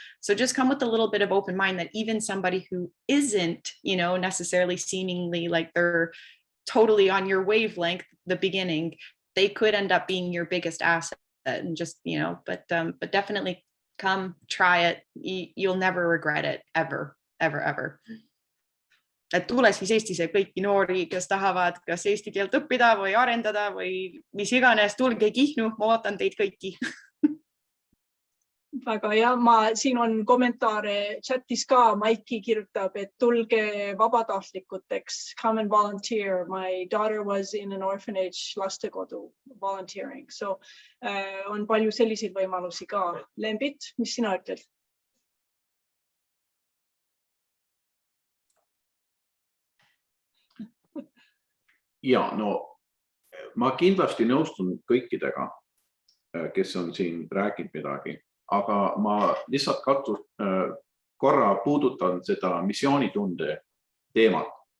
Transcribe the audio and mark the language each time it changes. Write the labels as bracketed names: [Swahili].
[English] So just come with a little bit of open mind that even somebody who isn't, necessarily seemingly like they're totally on your wavelength, the beginning, they could end up being your biggest asset and just, but definitely come, try it. You'll never regret it ever, ever, ever. [Estonian] Et tule siis Eestisse kõiki noori, kes tahavad kas eesti keelt õppida või arendada või mis iganes, tulge Kihnu, ma ootan teid kõiki. Väga hea, siin on kommentaare chatis ka, Maiki kirjutab, et tulge vabatahtlikuteks, [English] come and volunteer. My daughter was in an orphanage lastekodu volunteering. [Estonian] So on palju selliseid võimalusi ka. Lembit, mis sina ütled? Ja, ma kindlasti nõustun kõikidega, kes on siin rääkinud midagi, aga ma lihtsalt korra puudutan seda missioonitunde teemat.